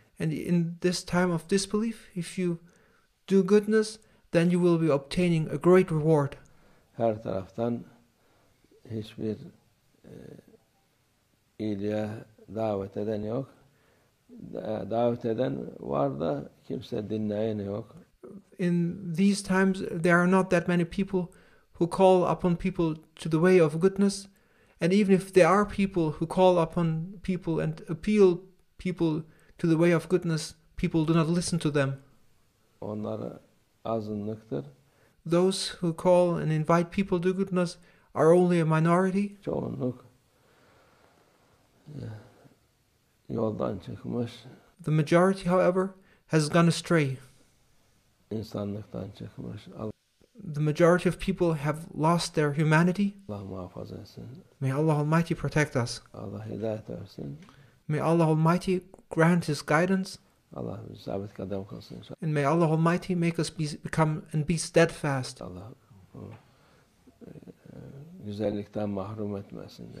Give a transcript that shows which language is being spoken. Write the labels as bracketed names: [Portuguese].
[English] And in this time of disbelief, if you do goodness, then you will be obtaining a great reward. [Turkish] Her taraftan hiçbir iyiliğe davet eden yok. Davet eden var da kimse dinleyen yok. [English] In these times, there are not that many people who call upon people to the way of goodness. And even if there are people who call upon people and appeal people to the way of goodness, people do not listen to them. [Turkish] Onlar azınlıktır. [English] Those who call and invite people to goodness are only a minority. [Turkish] Çoğunluk yoldan çıkmış. [English] The majority, however, has gone astray. [Turkish] İnsanlıktan çıkmış. [English] The majority of people have lost their humanity. [Turkish] Allah muhafaza etsin. [English] May Allah Almighty protect us. [Turkish] Allah hidayet versin. [English] May Allah Almighty grant His guidance. [Turkish] Allah bizi sabit kadem kılsın inşallah. [English] And may Allah Almighty make us become and be steadfast. [Turkish] Allah güzellikten mahrum etmesin.